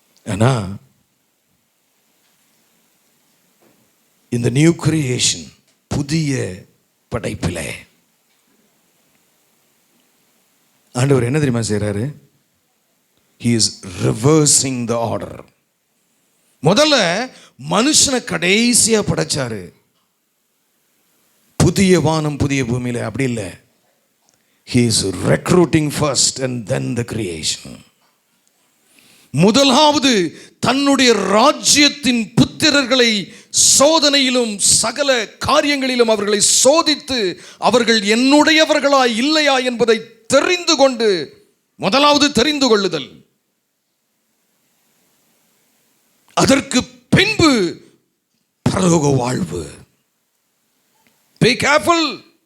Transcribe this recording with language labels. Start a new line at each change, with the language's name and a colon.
Tamil: ஆனா இந்த new creation, புதிய படைப்பிலே ஆண்டவர் என்ன தெரியுமா செய்றாரு?
English: He is reversing the order.
Tamil: முதல்ல மனுஷனை கடைசியா படைச்சாரு. புதிய வானம் புதிய பூமியில அப்படி இல்லை.
English: He is recruiting first and then the creation.
Tamil: முதலாவது தன்னுடைய ராஜ்யத்தின் புத்திரர்களை சோதனையிலும் சகல காரியங்களிலும் அவர்களை சோதித்து அவர்கள் என்னுடையவர்களா இல்லையா என்பதை தெரிந்து கொண்டு, முதலாவது தெரிந்து கொள்ளுதல், அதற்கு பின்பு பரலோக வாழ்வு.
English: Be careful.